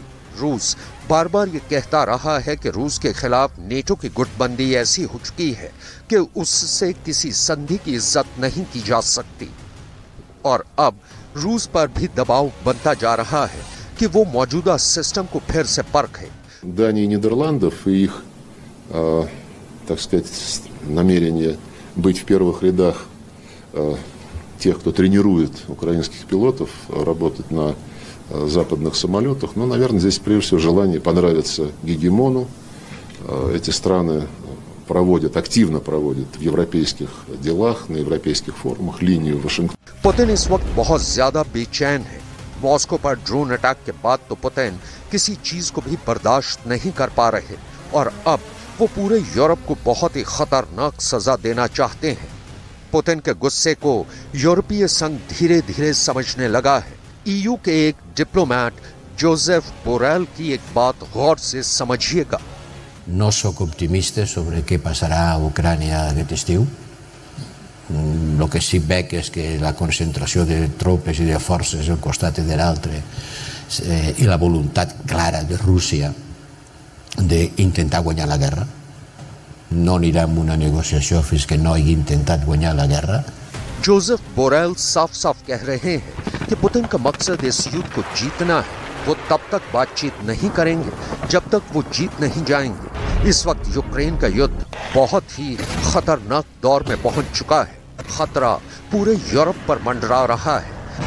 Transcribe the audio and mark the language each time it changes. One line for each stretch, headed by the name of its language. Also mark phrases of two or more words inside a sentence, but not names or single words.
Hindi: रूस बार बार ये कहता रहा है कि रूस के खिलाफ नेटो की गुटबंदी ऐसी हो चुकी है कि उससे किसी संधि की इज्जत नहीं की जा सकती और अब रूस पर भी दबाव बनता जा रहा है कि वो मौजूदा सिस्टम को फिर से परखे।
Russian: Дании и Нидерландов и их, так сказать, намерение быть в первых рядах тех, кто тренирует украинских пилотов работать на западных самолетах. Ну, наверное, здесь прежде всего желание понравиться гегемону. Эти страны активно проводят в европейских делах, на европейских форумах линию Вашингтон.
Hindi: पुतिन इस वक्त बहुत ज्यादा बेचैन है। मॉस्को पर
English: drone attack
Hindi: के बाद तो पुतिन किसी चीज को भी बर्दाश्त नहीं कर पा रहे और अब वो पूरे यूरोप को बहुत ही खतरनाक सजा देना चाहते हैं। पुतिन के गुस्से को यूरोपीय संघ धीरे धीरे समझने लगा है। ईयू के एक डिप्लोमेट जोसेफ बोरेल की एक बात गौर से समझिएगा।
Catalan: No soc optimista sobre què passarà a Ucrània aquest estiu. El que sí veig és que la concentració de tropes i de forces al costat de l'altre i la voluntat clara de Rússia d'intentar guanyar la guerra. No anirem a una negociació fins que no hagi intentat guanyar la guerra.
Hindi: जोसेफ बोरेल साफ साफ कह रहे हैं कि पुतिन का मकसद इस युद्ध को जीतना है। वो तब तक बातचीत नहीं करेंगे जब तक वो जीत नहीं जाएंगे। इस वक्त यूक्रेन का युद्ध बहुत ही खतरनाक दौर में पहुंच चुका है। खतरा पूरे यूरोप पर मंडरा रहा है।